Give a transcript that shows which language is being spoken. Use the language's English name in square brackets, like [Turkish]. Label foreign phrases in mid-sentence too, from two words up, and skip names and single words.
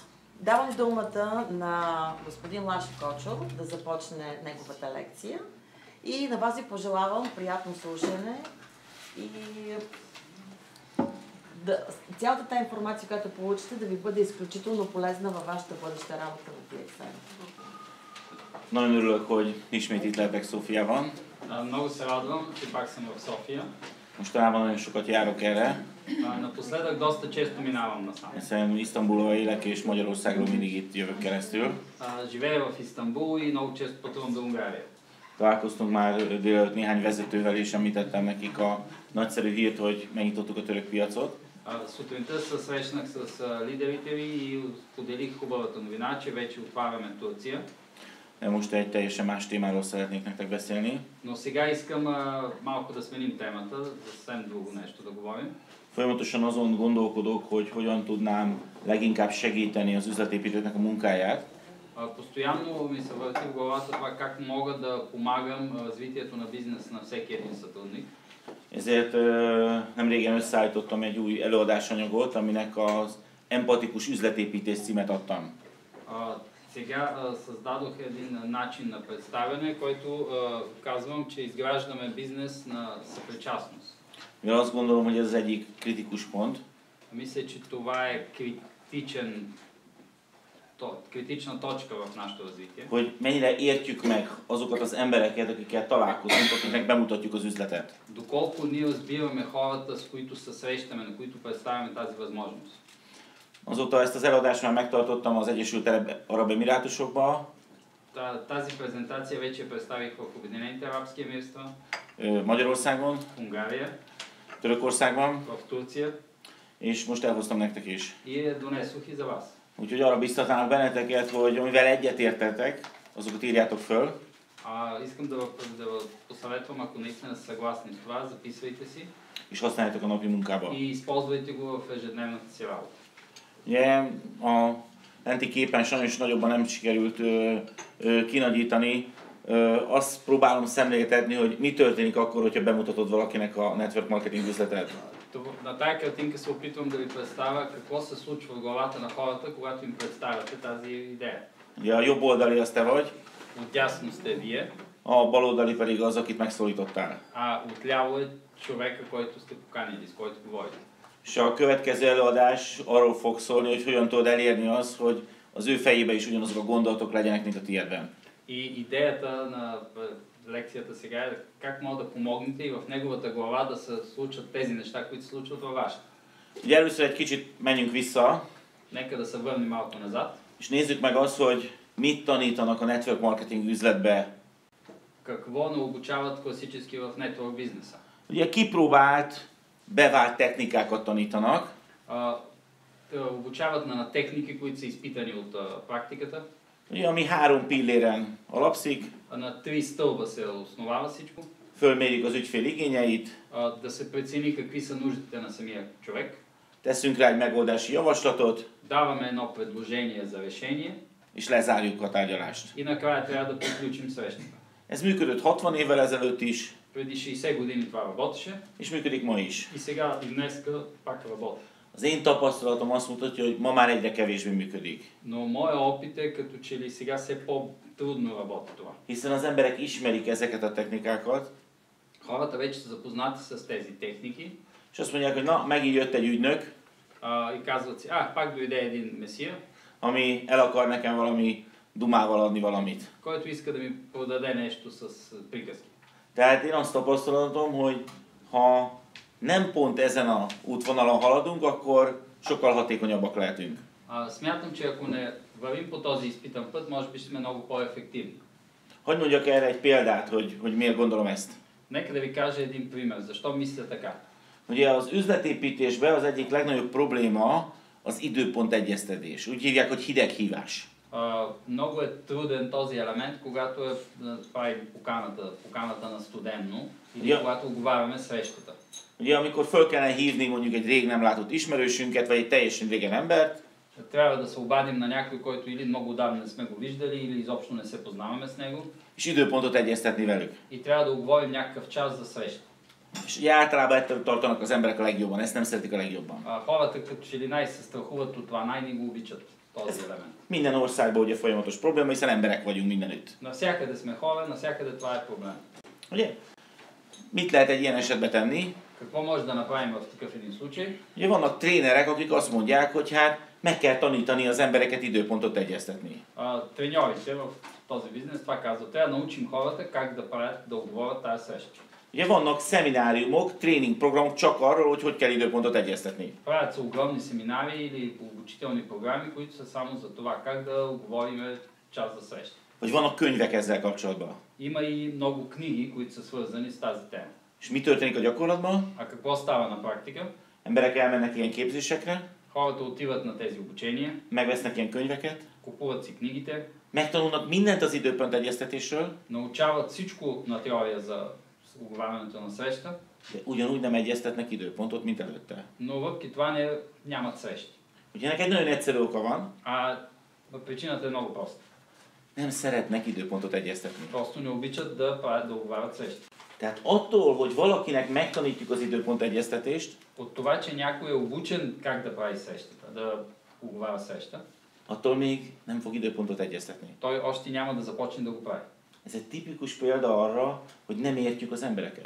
[Bulgarian] Давам думата на господин Лашо Кочо да започне неговата лекция и на вас ви пожелавам приятно слушане и цялата тази информация, която получите, да ви бъде изключително полезна във вашата бъдеща работа в DXN. [Hungarian] Nagyon örülök, hogy ismét itt lehetek Szófiában. [Bulgarian] Много се радвам, че пак съм в София. [Hungarian] Mostanában nagyon sokat járok erre. [Bulgarian] Напоследък доста често минавам насам. [Hungarian] Hiszen Isztambulban élek és Magyarországról mindig itt jövök keresztül. [Bulgarian] Живея в Истанбул и много често пътувам до Унгария. [Hungarian] Találkoztunk már délelőtt néhány vezetővel és említettem nekik a nagyszerű hírt, hogy megnyitottuk a török piacot. [Bulgarian] Сутринта се срещнах с лидерите ви и споделих хубавата новина, че вече отваряме Турция. [Hungarian] Most egy teljesen más témáról szeretnék nektek beszélni. [Bulgarian] Но сега искам малко да сменим темата, за съвсем друго нещо да говорим. [Hungarian] Folyamatosan azon gondolkodok, hogy hogyan tudnám leginkább segíteni az üzletépítőknek a munkáját. [Bulgarian] Постоянно ми се върти в главата това как мога да помагам развитието на бизнес на всеки един сътрудник. [Hungarian] Ezért nemrégen összeállítottam egy új előadásanyagot, aminek az empatikus üzletépítés címet adtam. [Bulgarian] Сега създадох един начин на представяне, който казвам, че изграждаме бизнес на съпричастност. [Hungarian] Mivel azt gondolom, hogy ez az egyik kritikus pont. [Bulgarian] Мисля, че това е критична точка в нашето развитие. [Hungarian] Hogy mennyire értjük meg azokat az embereket, akikkel találkozunk, akiknek bemutatjuk az üzletet. [Bulgarian] Доколко ние разбираме хората, с които се срещаме, на които представяме тази възможност. [Hungarian] Azóta ezt az előadást már megtartottam az Egyesült Arab Emirátusokban. [Bulgarian] Тази презентация вече представих в Обединените арабски емирства, [Hungarian] Magyarországon, [Bulgarian] в Унгария, [Hungarian] Törökországban, [Bulgarian] в Турция [Hungarian] és most elhoztam nektek is. [Bulgarian] и я донесох и за вас. [Hungarian] Úgyhogy arra biztatnálok benneteket, hogy amivel egyetértetek, azokat írjátok föl. [Bulgarian] Искам да посъветвам, ако наистина са съгласни с това, записвайте си. [Hungarian] És használjátok a napi munkába. [Bulgarian] И използвайте го в ежедневната си работа. [Hungarian] Ugye, a lenti képen sajnos nagyobban nem sikerült kinagyítani. Azt próbálom szemléltetni, hogy mi történik akkor, hogyha bemutatod valakinek a [English] network marketing [Hungarian] üzletet. [Bulgarian] На тая картинка се опитвам да ви представя какво се случва в главата на хората, когато им представяте тази идея. [Hungarian] Ugye a jobb oldali az te vagy, [Bulgarian] Отдясно сте вие, [Hungarian] a bal oldali pedig az, akit megszólítottál. [Bulgarian] а отляво е човека, който сте поканили, с който говорите. [Hungarian] És a következő előadás arról fog szólni, hogy hogyan tudod elérni azt, hogy az ő fejében is ugyanazok a gondolatok legyenek, mint a tiédben. [Bulgarian] И идеята на лекцията сега е как може да помогнете и в неговата глава да се случат тези неща, които се случват във вашата. [Hungarian] Ugye először egy kicsit menjünk vissza, [Bulgarian] Нека да се върнем малко назад. [Hungarian] és nézzük meg azt, hogy mit tanítanak a [English] network marketing [Hungarian] üzletbe. [Bulgarian] Какво не обучават класически в нетворк бизнеса? [Hungarian] Ugye kipróbált, bevált technikákat tanítanak. [Bulgarian] Обучават на техники, които са изпитани от практиката. [Hungarian] Ugye, ami 3 pilléren alapszik. [Bulgarian] На 3 стълба се основава всичко. [Hungarian] Fölmérjük az ügyfél igényeit. [Bulgarian] Да се прецени какви са нуждите на самия човек. [Hungarian] Teszünk rá egy megoldási javaslatot. [Bulgarian] Даваме едно предложение за решение. [Hungarian] És lezárjuk a tárgyalást. [Bulgarian] И накрая трябва да приключим срещата. [Hungarian] Ez működött 60 évvel ezelőtt is. [Bulgarian] Преди 60 години това работеше. [Hungarian] És működik ma is. [Bulgarian] И сега и днеска пак работи. [Hungarian] Az én tapasztalatom azt mutatja, hogy ma már egyre kevésbé működik. [Bulgarian] Но моя опит е като че ли сега все по-трудно работи това. [Hungarian] Hiszen az emberek ismerik ezeket a technikákat, [Bulgarian] Хората вече са запознати с тези техники [Hungarian] és azt mondják, hogy na, megint jött egy ügynök, [Bulgarian] и казват си, пак дойде един месия, [Hungarian] ami el akar nekem valami dumával adni valamit. [Bulgarian] който иска да ми продаде нещо с приказки. [Hungarian] Tehát én azt tapasztalatom, hogy ha nem pont ezen a útvonalon haladunk, akkor sokkal hatékonyabbak lehetünk. [Bulgarian] Смятам, че ако не вървим по този изпитан път, може би ще сме много по-ефективни. [Hungarian] Hogy mondjak erre egy példát, hogy miért gondolom ezt? [Bulgarian] Нека да ви кажа един пример. Защо мисля така? [Hungarian] Ugye az üzletépítésben az egyik legnagyobb probléma az időpont egyeztetés. Úgy hívják, hogy hideghívás. [Bulgarian] Много е труден този елемент, когато правим поканата на студенно или когато оговаряме срещата. [Hungarian] Ugye amikor föl kellene hívni mondjuk egy rég nem látott ismerősünket, vagy egy teljesen régen embert, [Bulgarian] Трябва да се обадим на някой, който или много отдавна не сме го виждали, или изобщо не се познаваме с него. [Hungarian] és időpontot egyeztetni velük. [Bulgarian] И трябва да оговорим някакъв час за среща. [Hungarian] És ugye általában ettől tartanak az emberek a legjobban, ezt nem szeretik a legjobban. [Bulgarian] Хората като че ли най-се страхуват от това, най-не го обичат този елемент. [Hungarian] Minden országban ugye folyamatos probléma, hiszen emberek vagyunk mindenütt. [Bulgarian] Навсякъде сме хора, навсякъде това е проблем. [Hungarian] Ugye? Mit lehet egy ilyen esetben tenni? [Bulgarian] Какво може да направим в такъв един случай? [Hungarian] Ugye vannak trénerek, akik azt mondják, hogy hát meg kell tanítani az embereket időpontot egyeztetni. [Bulgarian] Треньорите в този бизнес това казват. Трябва да научим хората как да правят, да оговорят тази среща. [Hungarian] Ugye vannak szemináriumok, tréningprogramok csak arról, hogy kell időpontot egyeztetni. [Bulgarian] Правят се огромни семинари или обучителни програми, които са само за това как да оговорим час за среща. [Hungarian] Vagy vannak könyvek ezzel kapcsolatban. [Bulgarian] Има и много книги, които са свързани с тази тема. [Hungarian] És mi történik a gyakorlatban? [Bulgarian] А какво става на практика? [Hungarian] Emberek elmennek ilyen képzésekre, [Bulgarian] Хората отиват на тези обучения, [Hungarian] megvesznek ilyen könyveket, [Bulgarian] купуват си книгите, [Hungarian] megtanulnak mindent az időpont egyeztetésről, [Bulgarian] научават всичко на теория за оговарянето на среща, [Hungarian] de ugyanúgy nem egyeztetnek időpontot, mint előtte. [Bulgarian] но въпреки това нямат срещи. [Hungarian] Ugye ennek egy nagyon egyszerű oka van, [Bulgarian] Причината е много проста. [Hungarian] nem szeretnek időpontot egyeztetni. [Bulgarian] Просто не обичат да правят, да оговарят срещи. [Hungarian] Tehát attól, hogy valakinek megtanítjuk az időpont egyeztetést, [Bulgarian] От това, че някой е обучен как да прави срещата, да оговаря среща, [Hungarian] attól még nem fog időpontot egyeztetni. [Bulgarian] той още няма да започне да го прави. [Hungarian] Ez egy tipikus példa arra, hogy nem értjük az embereket.